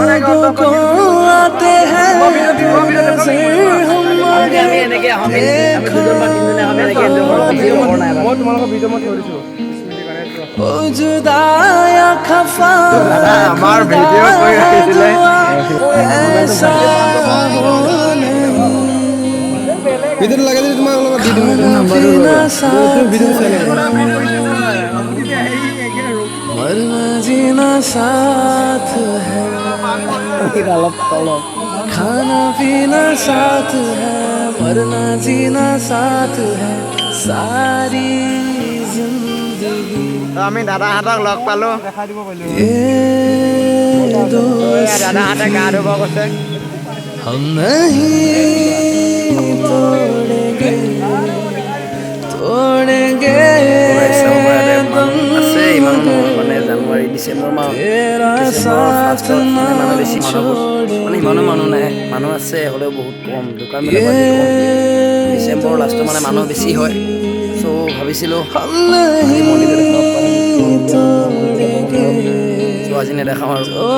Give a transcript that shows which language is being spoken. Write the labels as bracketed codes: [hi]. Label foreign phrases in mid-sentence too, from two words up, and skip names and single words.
[as] আমি এনেকৈ আমি দুজন বা তিনিজনে আমি এনেকৈ এনজয় কৰোঁ মই তোমালোকৰ ভিডিঅ' মই থৈ দিছোঁ আমাৰ ভিডিঅ' কৰি ৰাখিছিলে ভিডিঅ'টো লাগে যদি তোমাক অলপ দি দিম ভিডিঅ' চাই [hi] मरना जीना साथ है खाना पीना साथ है मरना जीना साथ है सारी जिंदगी [as] আমি দাদাহঁতক লগ পালোঁ দাদাহঁতে গা ধুব গৈছে [hi] हम नहीं तोड़ेंगे [as] আছে ইমান মানে জানুৱাৰী ডিচেম্বৰ মাহ মানুহ বেছি মানে ইমানো মানুহ নাই মানুহ আছে হ'লেও বহুত কম দোকানবিলাক ডিচেম্বৰ লাষ্টত মানে মানুহ বেছি হয় চ' ভাবিছিলোঁ চ' আজি নেদেখাওঁ আৰু